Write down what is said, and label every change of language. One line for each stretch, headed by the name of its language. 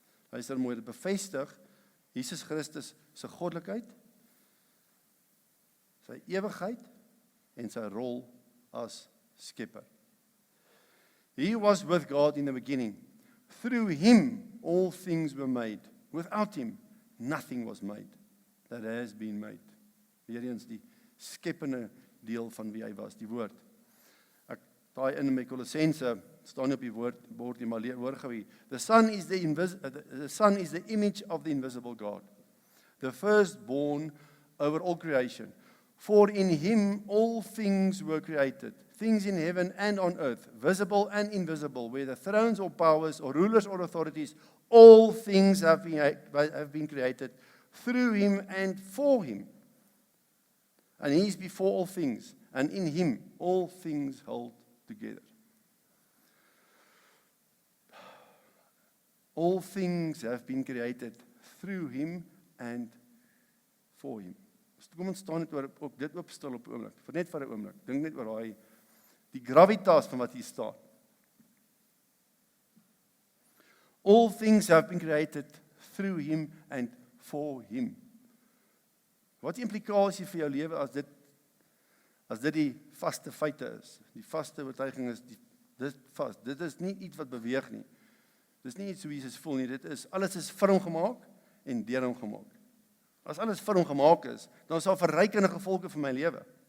Afrikaans: Luister mooi, dit bevestig Jesus Christus se goddelikheid, sy ewigheid en sy rol as skepper.
English: He was with God in the beginning. Through him all things were made. Without him nothing was made that has been made.
Afrikaans: Weer eens die skepende deel van wie hy was, die woord. Ek daai in my Kolossense staan nie op die woord nie, maar hoor gou hier.
English: The Son is the image of the invisible God, the firstborn over all creation. For in him all things were created, things in heaven and on earth, visible and invisible, whether thrones or powers or rulers or authorities, all things have been created through him and for him. And he is before all things, and in him all things hold together. All things have been created through him and for him.
Afrikaans: Kom ons staan net op dit opstel op 'n oomblik, net vir 'n oomblik. Dink net oor die gravitas van wat hier staan.
English: All things have been created through him and for him.
Afrikaans: Wat die implikasie vir jou lewe as dit die vaste feite is, die vaste oortuiging is, dit vas, dit is nie iets wat beweeg nie. Dit is nie iets hoe Jesus voel nie, alles is vir hom gemaak en deur hom gemaak. As alles vir hom gemaak is, dan sal verrykende gevolge vir my lewe.